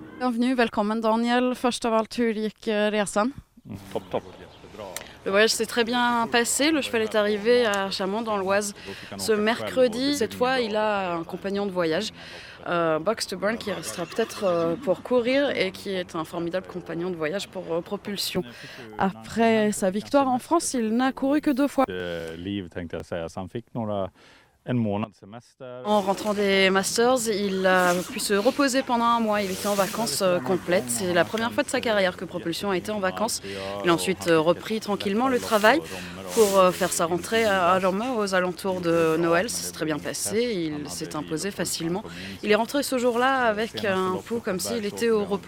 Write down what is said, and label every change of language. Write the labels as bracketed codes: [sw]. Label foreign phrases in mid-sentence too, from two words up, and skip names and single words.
[fr] bienvenue, [sv] välkommen Daniel. Först av allt, hur gick resan? Topp. [fr] Le voyage s'est très bien passé, le cheval est arrivé à Chamont dans l'Oise ce mercredi. Cette fois, il a un compagnon de voyage, Box to Burn, qui restera peut-être pour courir et qui est un formidable compagnon de voyage pour propulsion. Après sa victoire en France, il n'a couru que 2 fois. [sv] Liv tänkte jag säga, så han fick en månad semester. [fr] En rentrant des Masters, il a pu se reposer pendant un mois. Il était en vacances complètes. C'est la première fois de sa carrière que Propulsion a été en vacances. Il a ensuite repris tranquillement le travail pour faire sa rentrée à Rome aux alentours de Noël. Ça s'est très bien passé. Il s'est imposé facilement. Il est rentré ce jour-là avec un pouls comme s'il était au repos.